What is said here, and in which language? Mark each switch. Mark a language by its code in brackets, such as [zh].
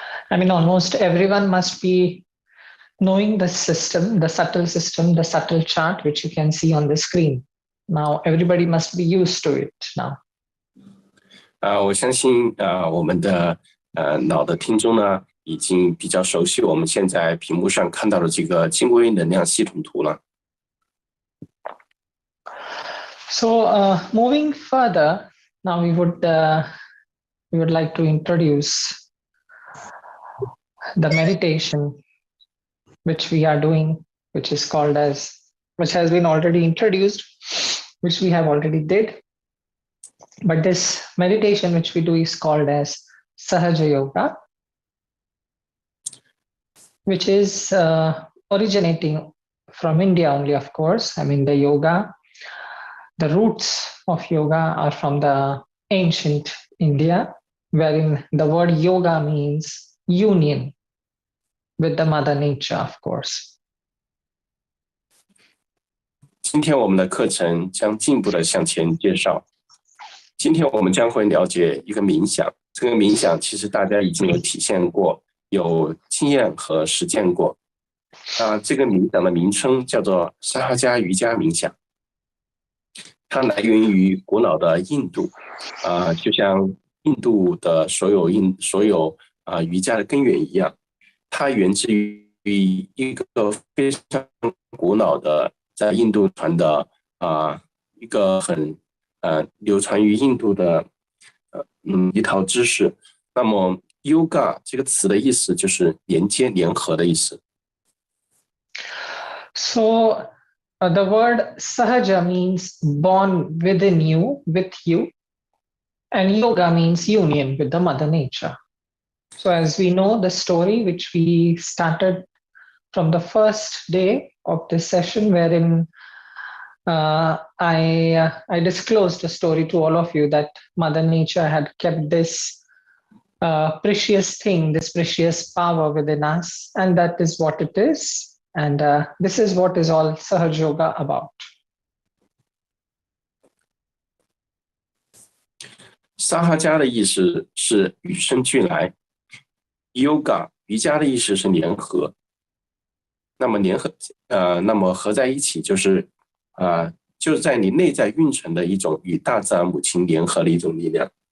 [en] I mean, almost everyone must be knowing the system, the subtle chart, which you can see on the screen. Now, everybody must be used to it now. [zh] 我相信我们的老的听众呢，已经比较熟悉我们现在屏幕上看到的这个精微能量系统图了。 [en] So, moving further, now we would like to introduce the meditation which we are doing, which has been already introduced, which we have already did. But this meditation which we do is called as Sahaja Yoga, which is originating from India only, of course. I mean, the roots of yoga are from the ancient India, wherein the word yoga means union with the mother nature, of course. [zh] 今天我们的课程将进一步的向前介绍。今天我们将会了解一个冥想，这个冥想其实大家已经有体现过，有经验和实践过。这个冥想的名称叫做沙哈加瑜伽冥想，它来源于古老的印度，就像印度的所有瑜伽的根源一样，它源自于一个非常古老的在印度传的一个很流传于印度的一套知识。那么 yoga 这个词的意思就是连接联合的意思。 [en] So the word sahaja means born within you, with you, and yoga means union with the mother nature. So as we know the story which we started from the first day of this session, wherein I disclosed the story to all of you that Mother Nature had kept this precious thing, this precious power within us, and that is what it is. And this is what is all Sahaj Yoga about. [zh] 沙哈加的意思是与生俱来 ，yoga 瑜伽的意思是联合。那么合在一起就是在你内在蕴存的一种与大自然母亲联合的一种力量。